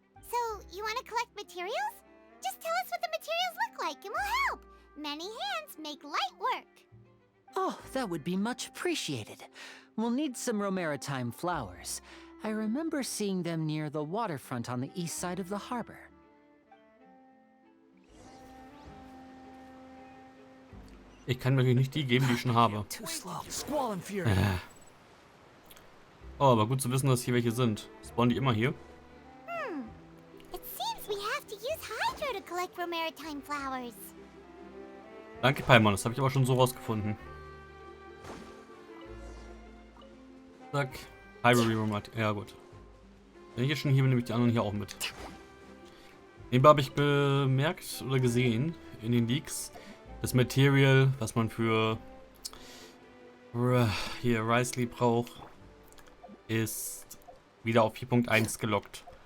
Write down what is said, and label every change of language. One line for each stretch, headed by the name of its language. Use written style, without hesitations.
English: So, you want to collect materials? Just tell us what the materials look like and we'll help. Many hands make light work. Oh, that would be much appreciated. We'll need some Romaritime flowers. I remember seeing them near the waterfront on the east side of the harbor.
German: Ich kann mir natürlich nicht die geben, die ich schon habe.
English: Too slow. Squall and fury.
German: Oh, aber gut zu wissen, dass hier welche sind. Spawnen die immer hier?
English: It seems we have to use Hydro to collect Romaritime flowers.
German: Danke, Paimon. Das habe ich aber schon so rausgefunden. Zack. Hyrule Romat. Ja, gut. Wenn ich jetzt schon hier bin, nehme ich die anderen hier auch mit. Nebenbei habe ich bemerkt oder gesehen in den Leaks, das Material, was man für hier Risley braucht, ist wieder auf 4.1 gelockt.